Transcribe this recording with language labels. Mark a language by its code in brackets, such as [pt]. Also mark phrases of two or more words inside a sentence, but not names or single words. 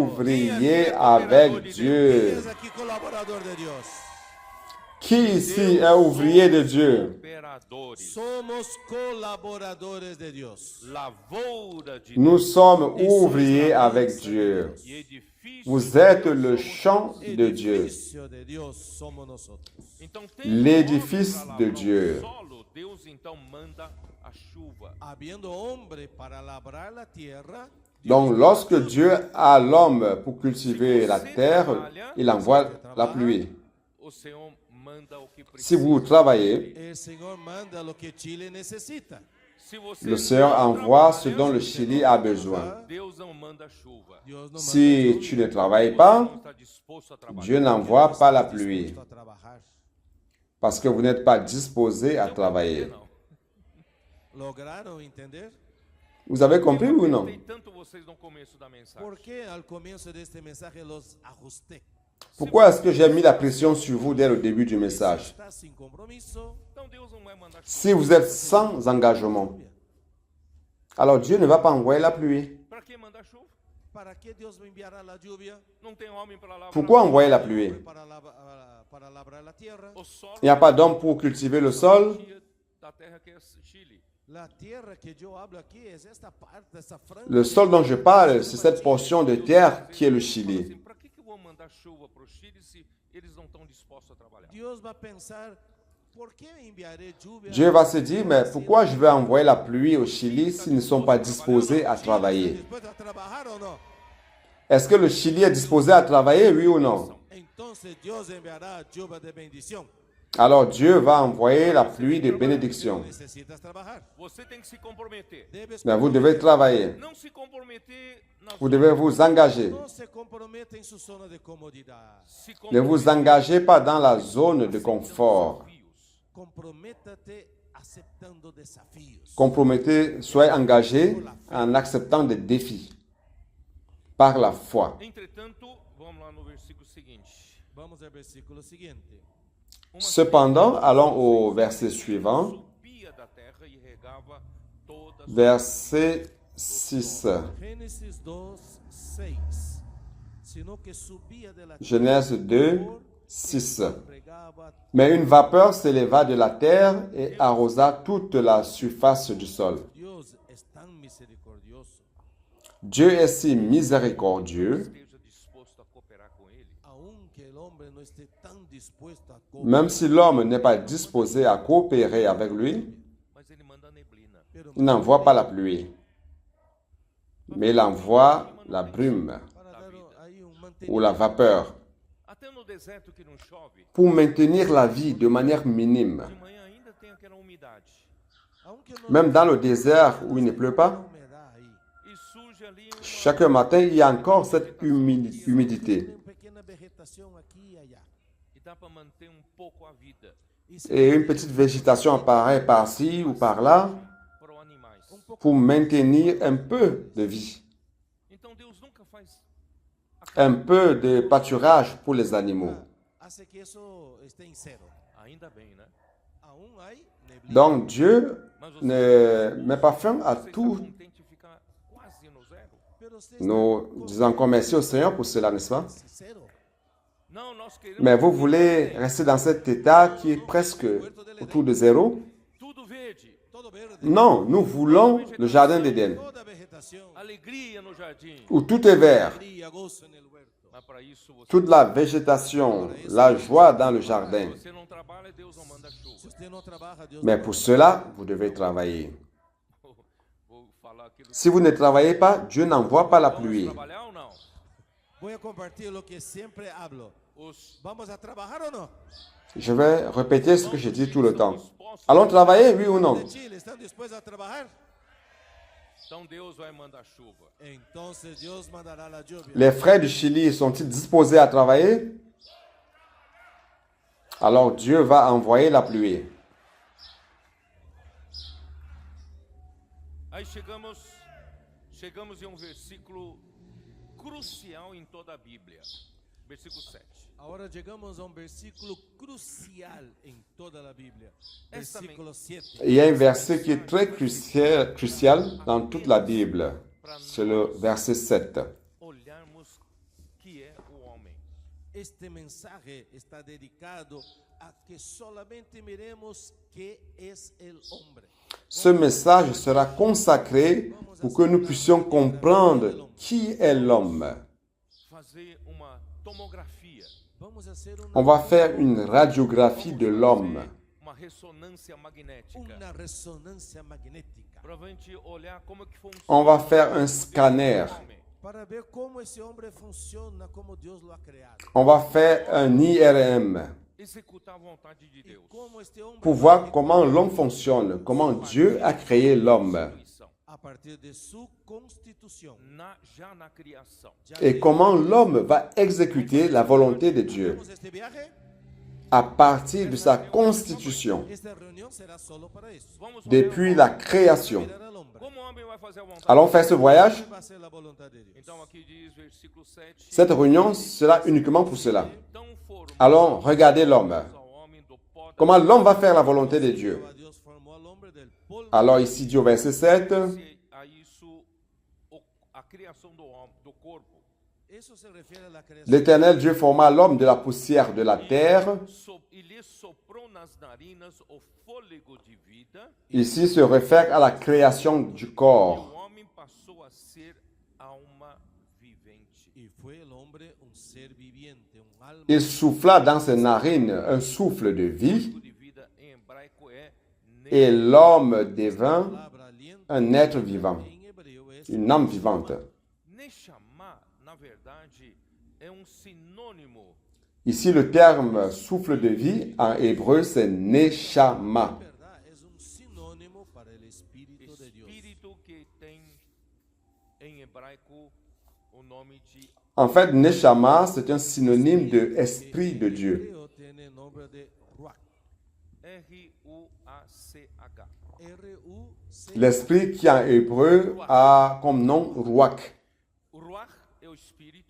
[fr] ouvriers avec Dieu. [es] ¿Quién es aquí colaborador de Dios? [fr] Qui ici est ouvrier de Dieu? [es] Cooperadores. Somos colaboradores de Dios. [pt] Lavoura de [fr] Nous [pt] Deus. [fr] sommes ouvriers avec Dieu. [pt] E edifício [fr] Vous [pt] de [fr] êtes [pt] Deus [fr] le [pt] somos [fr] champ [pt] nós. [fr] de Dieu. [es] Edificio de Dios somos nosotros. [pt] Então, tem [fr] L'édifice [pt] homem pra [fr] de [pt] lavrar o [fr] Dieu. [pt] solo, Deus então manda a chuva. [es] Habiendo hombre para labrar la tierra, [fr] Donc, lorsque Dieu a l'homme pour cultiver la terre, il envoie la pluie. [pt] O Senhor manda o que [fr] Si [pt] precisa. [fr] vous travaillez, [es] el Señor manda lo que Chile necesita. [pt] Se você [fr] le Seigneur [pt] não [fr] envoie ce [pt] trabalha, [fr] dont le Chili a besoin. [pt] Deus não manda chuva. [es] Dios no [fr] Si [es] manda [fr] tu ne travailles [pt] Você [fr] pas, [pt] não está disposto a trabalhar. [fr] Dieu n'envoie pas la pluie [es] dispuesto a trabajar. [fr] parce que vous n'êtes pas disposé à travailler. [pt] Não. [es] ¿Lograron entender? [fr] Vous avez compris ou non? [pt] Tem tanto vocês no começo da mensagem. [es] ¿Por qué al comienzo de este mensaje los ajusté? [fr] Pourquoi est-ce que j'ai mis la pression sur vous dès le début du message? [es] Está sin compromiso. [pt] Então Deus não vai mandar chuva. [fr] Si vous êtes sans engagement, alors Dieu ne va pas envoyer la pluie. [pt] Para que mandar chuva? [es] ¿Para qué Dios me enviará la lluvia? [pt] Não tem homem para lavrar. [fr] Pourquoi envoyer la pluie? [es] Para labrar la tierra. [pt] O solo [fr] Il n'y a pas d'homme pour cultiver le sol. [pt] da terra que é Chile. [es] La tierra que yo hablo aquí es esta parte, esta franja. [fr] Le sol dont je parle, c'est cette portion de terre qui est le Chili. [pt] Assim, para que eu vou mandar chuva para o Chile se eles não estão dispostos a trabalhar? [es] Dios va a pensar, ¿por qué enviaré lluvia? [fr] Dieu va se dire, mais pourquoi je vais envoyer la pluie au Chili s'ils ne sont pas disposés à [es] ¿Están [fr] travailler? [es] dispuestos a trabajar o no? [fr] Est-ce que le Chili est disposé à travailler, oui ou non? [es] Entonces Dios enviará lluvia de bendición. [fr] Alors Dieu va envoyer la pluie de bénédiction. [es] Necesitas trabajar. [pt] Você tem que se comprometer. [es] Debes [fr] Mais vous devez travailler. [pt] Não se comprometer na [fr] Vous devez vous engager. [es] no se compromete en su zona de comodidad. se [fr] Ne vous engagez pas dans la zone de confort. [pt] desafios. [es] Comprométate aceptando desafíos. [fr] Compromettez, soyez engagés en acceptant des défis par la foi. [pt] Entretanto, vamos lá no versículo seguinte. [es] Vamos al versículo siguiente. [pt] Uma [fr] Cependant, allons au verset suivant, [pt] subia da terra e regava toda a [fr] verset 6. [es] Génesis 2:6. Sino que subía de la [fr] Genèse [es] tierra [fr] 2, [es] por [fr] 6. [es] regaba. [fr] Mais une vapeur s'éleva de la terre et arrosa toute la surface du sol. [es] Dios es tan misericordioso, [fr] Dieu est si miséricordieux, [pt] esteja disposto a cooperar com ele. [es] aunque el hombre no esté tan dispuesto a [fr] même si l'homme n'est pas disposé à coopérer avec lui, Il n'envoie pas la pluie, mais il envoie la brume [pt] para dar aí [fr] ou la vapeur [pt] Até no deserto que não chove, [fr] pour maintenir la vie de manière minime. [pt] de manhã ainda tem aquela umidade. [es] Aunque no [fr] Même dans le désert où il ne pleut pas, [es] humedad aí, [pt] E surge ali uma, [fr] chaque matin, il y a encore cette humidité. [pt] tem pequena vegetação aqui e allá. e dá para manter um pouco a vida E se [fr] Et une petite végétation apparaît par-ci ou par-là [pt] para os animais. [fr] pour maintenir un peu de vie, [pt] Então Deus nunca faz [fr] un peu de pâturage pour les animaux. [es] hace que [pt] isso esté em zero. ainda bem, né? [es] Aún hay neblina. [fr] Donc Dieu [pt] Mas você, [fr] ne met pas fin à [pt] você está [fr] tout. [pt] contente de ficar quase no zero? [es] Pero você [fr] Nous disons encore merci au Seigneur pour cela, n'est-ce pas? [pt] está zero. Não, nós queremos [fr] Mais vous voulez rester dans cet état qui est presque autour de zéro? [pt] tudo verde, [es] Todo verde. [fr] Non, nous voulons le jardin d'Éden, [pt] Toda vegetação. alegria no jardim. [fr] où tout est vert, [pt] Alegria, [es] gozo en el huerto. [pt] Mas para isso você, [fr] toute la végétation, la joie dans le jardin. [pt] você não trabalha, Deus não manda chuva. Se você não trabalha, Deus [fr] Mais [pt] não [fr] pour cela, vous devez travailler. [pt] Vou falar aquilo. [fr] Si vous ne travaillez pas, Dieu n'envoie pas la pluie. [pt] Trabalhar ou não? [es] Voy a compartir lo que siempre hablo. [pt] Os [es] ¿Vamos a trabajar o no? [fr] Je vais répéter ce que je dis tout le temps. Allons travailler, oui ou non? [es] De Chile, ¿están dispuestos a trabajar? [pt] Então Deus vai mandar chuva. [es] Entonces Dios mandará la lluvia. [fr] Les frères du Chili sont-ils disposés à travailler? Alors Dieu va envoyer la pluie. [pt] Aí chegamos em um versículo crucial em toda a Bíblia. Versículo 7. [es] Ahora llegamos a un versículo crucial en toda la Biblia. Versículo 7. [fr] Il y a un verset qui est très crucial dans toute la Bible. C'est le verset 7. [pt] Olharmos que é o homem. [es] Este mensaje está dedicado a que solamente miremos qué es el hombre. [fr] Ce message sera consacré pour que nous puissions comprendre qui est l'homme. [pt] Fazer uma tomografia. [es] Vamos a hacer [fr] On va faire une radiographie de l'homme. [pt] Uma ressonância magnética. [es] una resonancia magnética [pt] Para a gente olhar como é que funciona. [fr] On va faire un scanner. [es] para ver cómo ese hombre funciona, como Dios lo ha creado. [fr] On va faire un IRM [pt] Executar a vontade de [es] Y [pt] Deus. [es] cómo este hombre [fr] pour voir comment l'homme fonctionne, comment Dieu a créé l'homme [pt] Constituição. [es] a partir de su constitución. [pt] Já na criação. [fr] et comment l'homme va exécuter la volonté de Dieu [es] Hacemos este viaje. [fr] à partir de sa constitution, [es] Esta reunión será solo para eso. Vamos [fr] depuis la création. [es] Mirar al hombre. [pt] como o homem vai fazer a vontade. [fr] Allons faire ce voyage. [es] Va a ser la voluntad de Dios. [pt] Então aqui diz versículo 7. [fr] Cette réunion sera uniquement pour cela. [pt] Então formou [fr] Allons regarder l'homme. [pt] ao homem do pó da [fr] Comment l'homme va faire la volonté de Dieu. [es] Dios formó al hombre del polvo. [fr] Alors ici, Dieu au verset 7, [pt] a isso a criação do homem, do corpo. [es] Eso se refiere a la creación. [fr] l'Éternel Dieu forma l'homme de la poussière de la terre. [pt] E lhe soprou nas narinas o fôlego de vida. [fr] Ici se réfère à la création du [pt] E [fr] corps. [pt] o homem passou a ser alma vivente. [es] Y fue el hombre un ser viviente, un alma. [fr] Il souffla dans ses narines un souffle de vie, [pt] O de vida em hebraico é [fr] et l'homme devint [es] Palabra aliento [fr] un être vivant, [es] en hebreo es [fr] une âme vivante. [pt] Neshama, na verdade, é sinônimo [fr] Ici, le terme souffle de vie en hébreu, c'est Neshama. [es] verdad, es un sinónimo para el Espíritu de Dios. [pt] espírito que tem em hebraico o nome de [fr] En fait, Neshama, c'est un synonyme de esprit de Dieu. [es] Hebreo tiene nombre de Ruach. R-U-A-C-H. R-U-C. [fr] L'esprit qui en hébreu a comme nom Ruach. [pt] O Ruach é o espírito,